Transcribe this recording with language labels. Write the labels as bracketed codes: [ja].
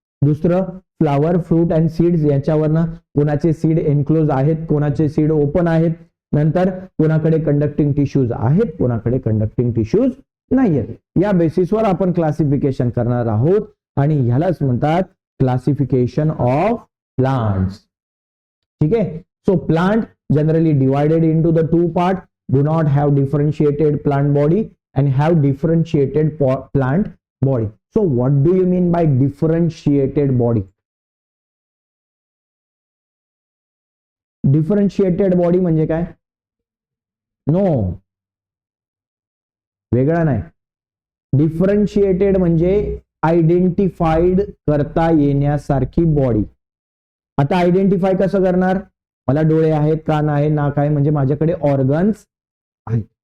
[mr] दुसरं flower, fruit and seeds, याच्यावरनं कोणाचे seed एन्क्लोज आहेत, कोणाचे सीड ओपन आहेत. नंतर कोणाकडे कंडक्टिंग टिश्यूज आहेत, कोणाकडे कंडक्टिंग टिश्यूज नाही आहेत. या बेसिसवर आपण क्लासिफिकेशन करणार आहोत आणि ह्यालाच म्हणतात क्लासिफिकेशन ऑफ प्लांट्स. ठीक आहे. [en] So plant generally divided into the two part, do not have differentiated plant body and have differentiated plant body. So what do you mean by differentiated body? [mr] Differentiated body म्हणजे काय, no, वेगळा नाही. Differentiated म्हणजे identified करता येण्यासारखी body. आता identify कसं करणार, मला डोळे आहेत, कान आहे, नाक आहे, म्हणजे माझ्याकडे ऑर्गन्स आहेत.